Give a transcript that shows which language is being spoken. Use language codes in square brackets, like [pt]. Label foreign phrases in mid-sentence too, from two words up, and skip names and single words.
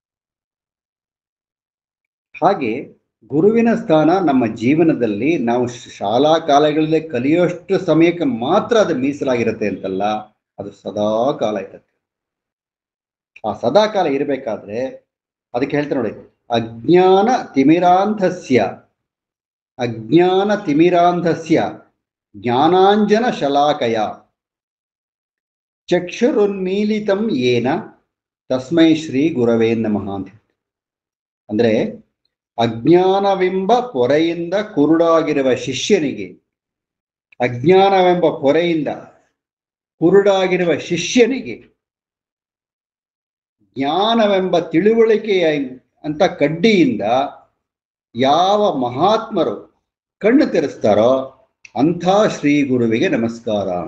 [kn] ಹಾಗೆ ಗುರುವಿನ ಸ್ಥಾನ ನಮ್ಮ ಜೀವನದಲ್ಲಿ ನಾವು ಶಾಲಾ ಕಾಲಗಳಲ್ಲಿ ಕಲಿಯೋಷ್ಟು ಸಮಯಕ್ಕೆ ಮಾತ್ರ ಅದು ಮೀಸಲಾಗಿರುತ್ತೆ ಅಂತಲ್ಲ, ಅದು ಸದಾ ಕಾಲ ಇರುತ್ತೆ. ಆ ಸದಾ ಕಾಲ ಇರಬೇಕಾದ್ರೆ ಅದಕ್ಕೆ ಹೇಳ್ತಾರೆ ನೋಡಿ, [sa] ಅಜ್ಞಾನ ತಿಮಿರಾಂಧಸ್ಯ ಜ್ಞಾನಾಂಜನ ಶಲಾಕಯ ಚಕ್ಷುರುನ್ಮೀಲಿತಂ ಯೇನ ತಸ್ಮೈ ಶ್ರೀ ಗುರವೇ ನಮಃ [kn] ಅಂತ. ಅಂದ್ರೆ ಅಜ್ಞಾನವೆಂಬ ಪೊರೆಯಿಂದ ಕುರುಡಾಗಿರುವ ಶಿಷ್ಯನಿಗೆ, ಅಜ್ಞಾನವೆಂಬ ಪೊರೆಯಿಂದ ಕುರುಡಾಗಿರುವ ಶಿಷ್ಯನಿಗೆ ಜ್ಞಾನವೆಂಬ ತಿಳುವಳಿಕೆಯ ಅಂತ ಕಡ್ಡಿಯಿಂದ ಯಾವ ಮಹಾತ್ಮರು ಕಣ್ಣು ತೆರೆಸ್ತಾರೋ ಅಂಥ ಶ್ರೀ ಗುರುವಿಗೆ ನಮಸ್ಕಾರ.